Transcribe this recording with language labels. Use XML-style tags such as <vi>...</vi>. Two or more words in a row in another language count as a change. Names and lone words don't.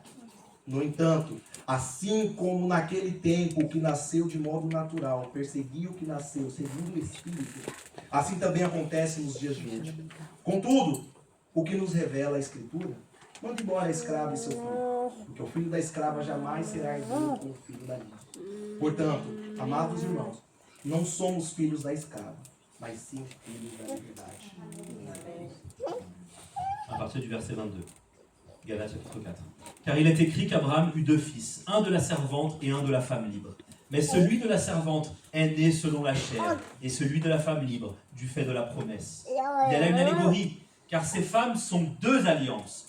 <pt>No entanto, assim como naquele tempo o que nasceu de modo natural perseguiu o que nasceu segundo o Espírito, assim também acontece nos dias de hoje. Contudo, o que nos revela a Escritura, manda embora a escrava e seu filho, porque o filho da escrava jamais será herdeiro com o filho da livre. Portanto, amados irmãos, não somos filhos da escrava, mas sim filhos da liberdade.</pt> <fr>À partir du verset 22. Galates chapitre 4. Car il est écrit qu'Abraham eut 2 fils, un de la servante et un de la femme libre. Mais celui de la servante est né selon la chair, et celui de la femme libre, du fait de la promesse. Il y a là une allégorie, car ces femmes sont 2 alliances.</fr>